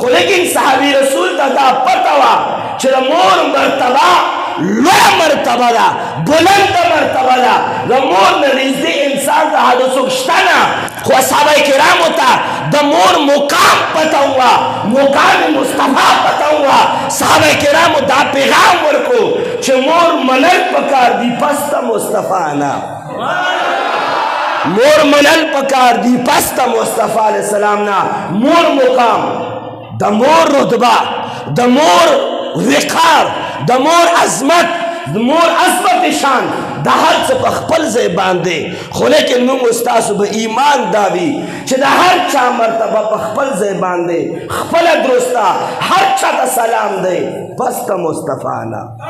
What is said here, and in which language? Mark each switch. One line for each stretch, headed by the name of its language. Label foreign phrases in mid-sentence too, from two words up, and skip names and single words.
Pashto: لیکن صحابي رسول ته دا پته وه چې د مور مرتبه لوړه مرتبه ده بلنده مرتبه ده د مور نه نږدې انسان ته هغه څوک شته نه خو اصحابه کرامو ته د مور مقام پته وه مقام مصطفی پته وه صحابه کرامو دا پیغام ورکو چې مور منل پکار دي پس ته مصطفی نه مور منل پکار دی پس تا مصطفیٰ
Arabic: علیہ السلام
Pashto: نا مور مقام دا مور رتبہ دا مور وقار دا مور عظمت مور عظمت شان دا هر څه په خپل ځای باندې خو لیکن موږ ستاسو به ایمان دا وي چې د هر چا مرتبه په خپل ځای باندې خپله درسته هر چا ته سلام دی بس ته مصطفی نه.